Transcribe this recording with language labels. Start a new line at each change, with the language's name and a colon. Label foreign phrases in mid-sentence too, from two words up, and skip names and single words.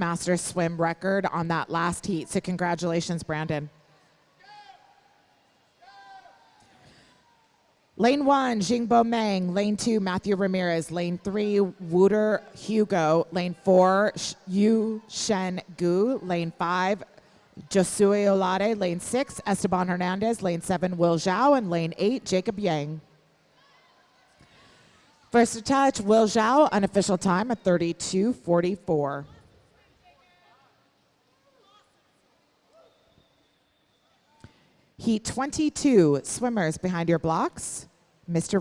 English: Masters swim record on that last heat, so congratulations, Brandon. Lane 1, Jingbo Meng. Lane 2, Matthew Ramirez. Lane 3, Wooter Hugo. Lane 4, Yu Shen Gu. Lane 5, Josue Olade. Lane 6, Esteban Hernandez. Lane 7, Will Zhao. And lane 8, Jacob Yang. First to touch, Will Zhao, unofficial time at 32:44. Heat 22, swimmers behind your blocks, Mr.